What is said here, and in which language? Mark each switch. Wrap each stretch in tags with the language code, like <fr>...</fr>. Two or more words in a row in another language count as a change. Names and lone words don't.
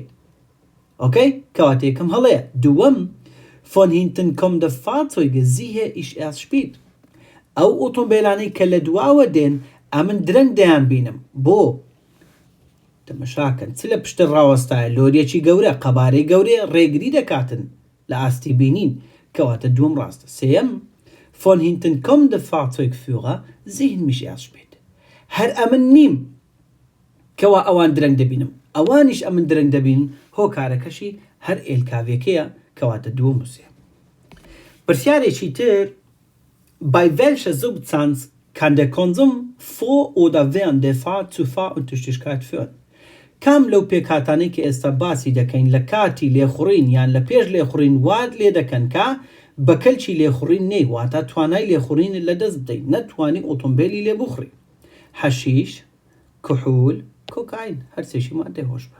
<ckb>ئۆکەی کەواتە یەکەم هەڵەیە.</ckb> <de>دووەم von hinten kommende Fahrzeuge sehe ich erst spät.</de> <ckb>ئەو ئۆتۆمبیلانەی کە لە دواوە دێن ئەمن درەنگ دەیان بینم بۆ تەمەشاکەن چ لە پشتە ڕاوەستایە لۆریەکی گەورە قەبارەی گەورەیە ڕێگری دەکاتن لە ئاستی بینین کەواتە دووەم ڕاستە.</ckb> <de>سێەم von hinten kommende Fahrzeugführer sehen mich erst spät.</de> <ckb>هەر ئەمن نیم کەوا ئەوان درەنگ دەبینم ئەوانیش ئەمن درەنگ دەبین هۆکارەکەشی هەر ئێلکاوێکەیە کەواتە دووەم و سێم. پرسیارێکی تر.</ckb> <de>Bei welcher Substanz kann der Konsum vor oder während der Fahrt zu Fahruntüchtigkeit führen?</de> <ckb>کام لەو پێکاتانەی کە ئێستا باسی دەکەین لە کاتی لێخوڕین یان لە پێش لێخوڕین وات لێ دەکەن کە بە کەلکی لێخوڕین نەی واتە توانای لێخوڕین لەدەست بدەیت نەتوانی ئۆتۆمبیلی لێ بخڕی. حەشیش، کحول، کۆکاین هەرسێکی مادەی هۆشبەر.</ckb>